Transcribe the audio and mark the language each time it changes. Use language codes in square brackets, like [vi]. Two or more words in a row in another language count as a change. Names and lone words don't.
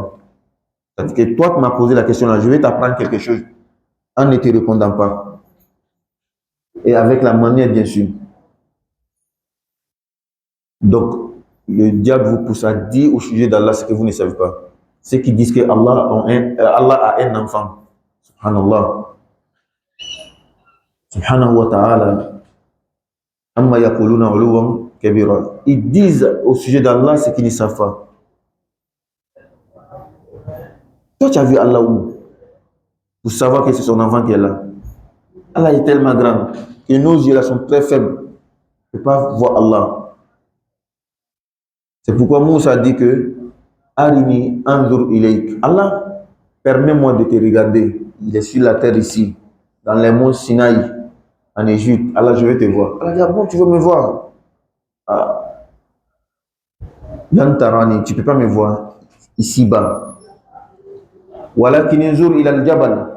[fr] C'est-à-dire que toi, tu m'as posé la question là, je vais t'apprendre quelque chose en ne te répondant pas. Et avec la manière, bien sûr. Donc, le diable vous pousse à dire au sujet d'Allah ce que vous ne savez pas. Ceux qui disent que Allah a un enfant. [ar] سبحان الله. سبحانه وتعالى. عما يقولون علوا كبيرا. [fr] Ils disent au sujet d'Allah ce qu'ils ne savent pas. Toi, tu as vu Allah où? Pour savoir que c'est son enfant qui est là. Allah est tellement grand que nos yeux là sont très faibles. On ne peut pas voir Allah. C'est pourquoi Moussa dit que [ar] أرني أنظر إليك. [fr] Allah, permets-moi de te regarder. Il est sur la terre ici, dans les monts Sinaï, en Égypte. Allah, je vais te voir. Allah dit, ah bon, tu veux me voir? Ah, [ar] لن تراني, [fr] tu ne peux pas me voir ici-bas. Voilà qui nous il a le Jabal.